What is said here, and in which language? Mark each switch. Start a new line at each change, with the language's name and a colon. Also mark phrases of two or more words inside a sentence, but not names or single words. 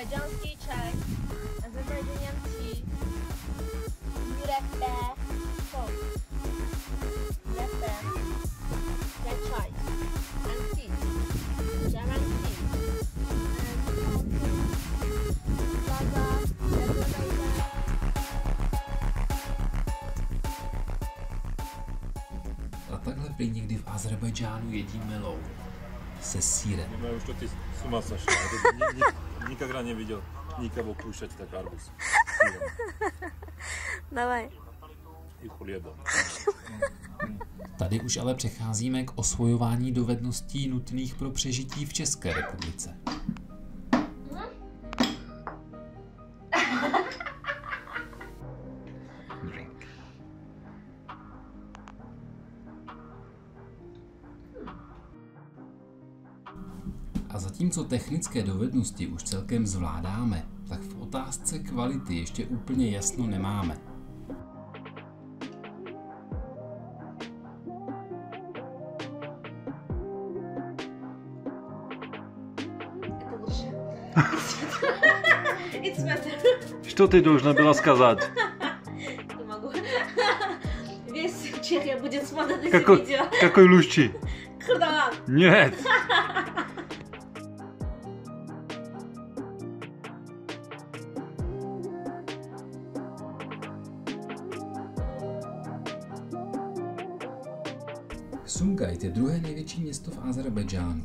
Czech: azerbajdžánský čaj, azerbajdžánský repe, repe, čaj,
English: and tea, German tea,
Czech: A takhle prý někdy v Azerbajdžánu jedí melou se sýrem.
Russian: Я уж что ты с ума сошла. Никогда не видел никого кушать так арбуз. Давай. И хлебом.
Czech: Tady už ale přecházíme k osvojování dovedností nutných pro přežití v České republice. A zatímco technické dovednosti už celkem zvládáme, tak v otázce kvality ještě úplně jasno nemáme.
English: It's better.
Russian: Что ты должна была сказать? Не могу. Весь Чехия будет смотреть это видео. Какой лучший? Кырдаган. Нет.
Czech: Sumgait je druhé největší město v Azerbajdžánu.